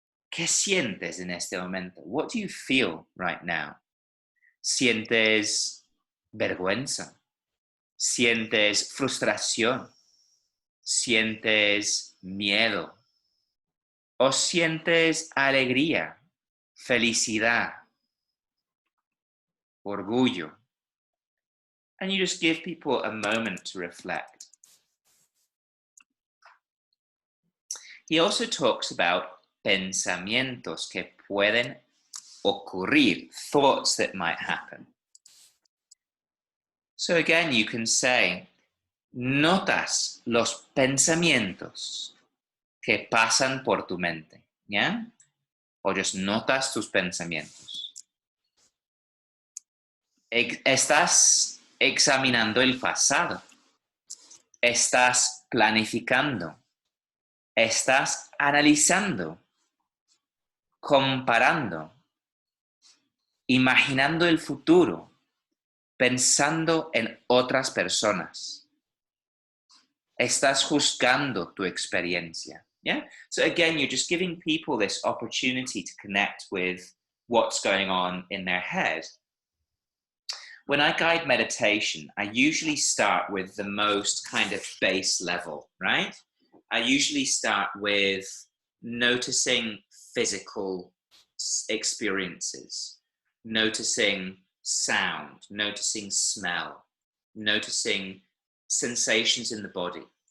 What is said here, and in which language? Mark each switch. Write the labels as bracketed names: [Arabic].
[Spanish] ¿Qué sientes en este momento? [English] What do you feel right now? [Spanish] ¿Sientes vergüenza? ¿Sientes frustración? ¿Sientes miedo? ¿O sientes alegría, felicidad, orgullo? [English] And you just give people a moment to reflect. He also talks about [Spanish] pensamientos que pueden ocurrir, [English] thoughts that might happen. So again, you can say, [Spanish] notas los pensamientos que pasan por tu mente, ¿ya? O just notas tus pensamientos. Estás examinando el pasado. Estás planificando. Estás analizando. Comparando. Imaginando el futuro. Pensando en otras personas. Estás juzgando tu experiencia. [English] Yeah? So again, you're just giving people this opportunity to connect with what's going on in their head. When I guide meditation, I usually start with the most kind of base level, right? I usually start with noticing physical experiences, noticing sound, noticing smell, noticing sensations in the body.